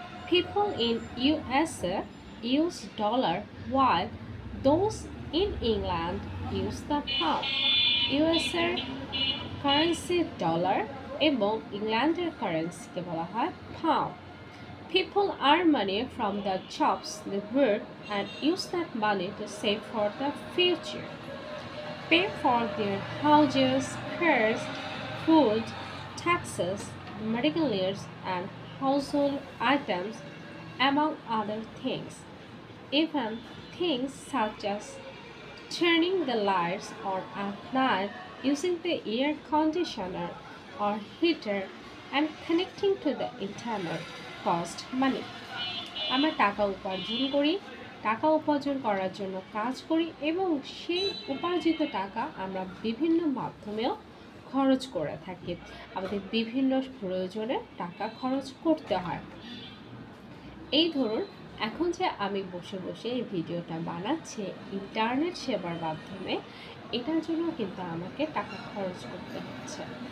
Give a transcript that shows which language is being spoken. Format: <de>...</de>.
<en>People in USA use dollar while those in England use the pound.</en> <bn>USA currency dollar এবং ইংল্যান্ডের কারেন্সিকে বলা হয় pound.</bn> <en>People earn money from the jobs they work and use that money to save for the future, pay for their houses, cars, food, taxes, medical needs, and household items, among other things. Even things such as turning the lights on at night, using the air conditioner or heater, and connecting to the internet cost money.</en> <bn>আমরা টাকা উপার্জন করি, টাকা উপার্জন করার জন্য কাজ করি এবং সেই উপার্জিত টাকা আমরা বিভিন্ন মাধ্যমেও খরচ করে থাকি। আমাদের বিভিন্ন প্রয়োজনে টাকা খরচ করতে হয়। এই ধরুন এখন যে আমি বসে বসে এই ভিডিওটা বানাচ্ছি ইন্টারনেট সেবার মাধ্যমে, এটার জন্য কিন্তু আমাকে টাকা খরচ করতে হচ্ছে।</bn>